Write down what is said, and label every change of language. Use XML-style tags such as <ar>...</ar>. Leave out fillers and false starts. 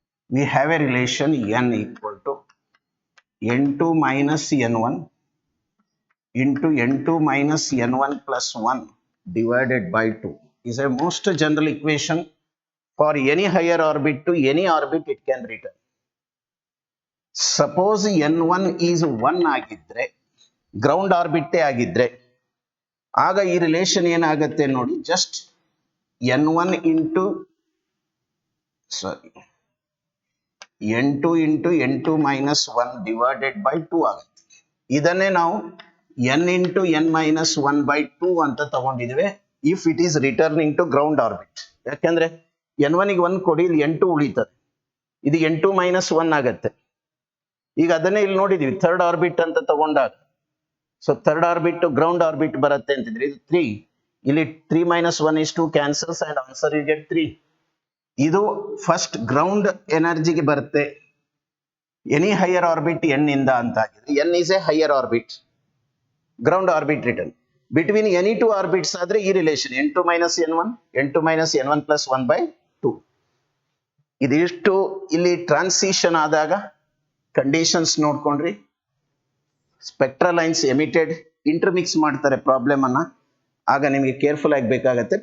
<en>We have a relation N equal to N2 minus N1 into N2 minus N1 plus 1 divided by 2 is a most general equation. For any higher orbit to any orbit it can return. Suppose N1 is 1</en> <kn>ಆಗಿದ್ರೆ, ground orbit ಆಗಿದ್ರೆ, ಆಗ ಈ relation ಏನಾಗುತ್ತೆ ನೋಡಿ.</kn> <en>just N1 into N2 into N2 minus 1 divided by 2</en> <kn>ಆಗುತ್ತೆ. ಇದನ್ನೇ ನಾವು N into N minus 1 by 2 ಅಂತ ತಗೊಂಡಿದ್ವಿ</kn> <en>If it is returning to ground orbit.</en> <kn>ಯಾಕೆಂದ್ರೆ N1 ಗೆ 1 ಕೊಡಿ, ಇಲ್ಲಿ N2 ಉಳಿತದೆ. ಇದು n2 - 1 ಆಗತ್ತೆ. ಈಗ ಅದನ್ನೇ ಇಲ್ಲಿ ನೋಡಿದೀವಿ ಥರ್ಡ್ ಆರ್ಬಿಟ್ ಅಂತ ತಗೊಂಡಾಗ, so third orbit ground orbit ಬರುತ್ತೆ ಅಂತಿದ್ರೆ ಇದು 3, ಇಲ್ಲಿ 3 - 1</kn> <en>is 2 cancels and answer you get 3.</en> <kn>ಇದು ಫಸ್ಟ್ ಗ್ರೌಂಡ್ ಎನರ್ಜಿಗೆ ಬರುತ್ತೆ.</kn> <en>any higher orbit</en> <kn>n ಇಂದ ಅಂತ ಆಗಿದೆ.</kn> <en>n is a higher orbit, ground orbit written. Between any two orbits</en> <kn>ಆದ್ರೆ ಈ relation</kn> <en>n2 - n1, n2 - n1 + 1/2.</en> <kn>ಇದಿಷ್ಟು ಇಲ್ಲಿ ಟ್ರಾನ್ಸಿಷನ್ ಆದಾಗ ಕಂಡೀಷನ್ಸ್ ನೋಡ್ಕೊಂಡ್ರಿ. ಸ್ಪೆಕ್ಟ್ರಲ್ ಲೈನ್ಸ್ ಎಮಿಟೆಡ್ ಇಂಟರ್ಮಿಕ್ಸ್ ಮಾಡ್ತಾರೆ ಪ್ರಾಬ್ಲಮ್ ಅನ್ನ, ಆಗ ನಿಮಗೆ ಕೇರ್ಫುಲ್ ಆಗಿ ಬೇಕಾಗತ್ತೆ.</kn>